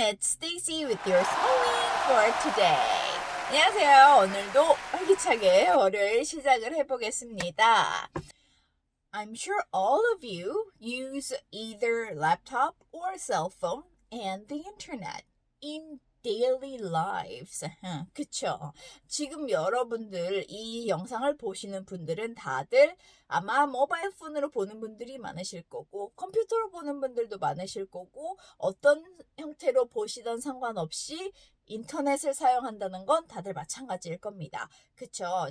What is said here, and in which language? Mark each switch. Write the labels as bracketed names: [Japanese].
[English] It's Stacy with your spelling for today. [Korean] 안녕하세요. 오늘도 활기차게 월요일 시작을 해보겠습니다. [English] I'm sure all of you use either laptop or cell phone and the internet in daily lives. [Korean] 그쵸? 지금 여러분들 이 영상을 보시는 분들은 다들 아마 모바일 폰으로 보는 분들이 많으실 거고 컴퓨터로 보는 분들도 많으실 거고 어떤 형태로 보시던 상관없이 인터넷을 사용한다는 건 다들 마찬가지일 겁니다. 그쵸?